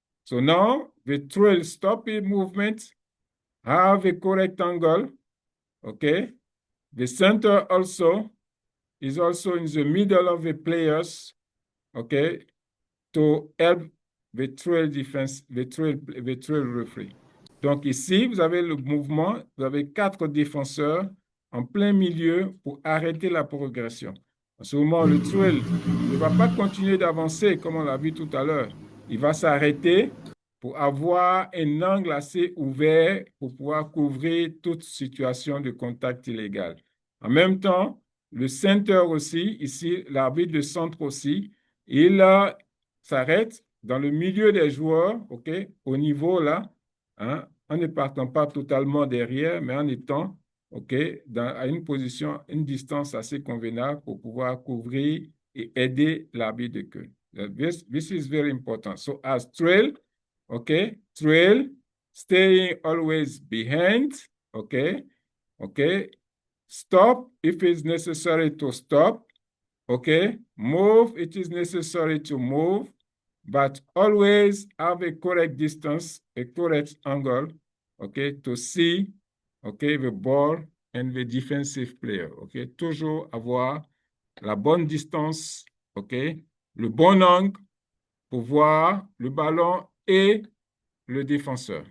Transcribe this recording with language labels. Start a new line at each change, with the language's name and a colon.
English: So now the trail stop the movement, have a correct angle, okay. The center also is also in the middle of the players, okay, to help the trail defense, the trail referee.
French: Donc ici, vous avez le mouvement, vous avez 4 défenseurs en plein milieu pour arrêter la progression. En ce moment, le trail ne va pas continuer d'avancer comme on l'a vu tout à l'heure. Il va s'arrêter pour avoir un angle assez ouvert pour pouvoir couvrir toute situation de contact illégal. En même temps, le center aussi, ici, l'arbitre de centre aussi, il s'arrête dans le milieu des joueurs, OK, au niveau là, hein, en ne partant pas totalement derrière, mais en étant, OK, à une position, une distance assez convenable pour pouvoir couvrir et aider l'arbitre de queue.
English: This is very important. So as trail, OK, trail, staying always behind, OK, OK, stop if it's necessary to stop, okay? Move, it is necessary to move, but always have a correct distance, a correct angle, okay, to see, okay, the ball and the defensive player, okay?
French: Toujours avoir la bonne distance, okay? Le bon angle pour voir le ballon et le défenseur.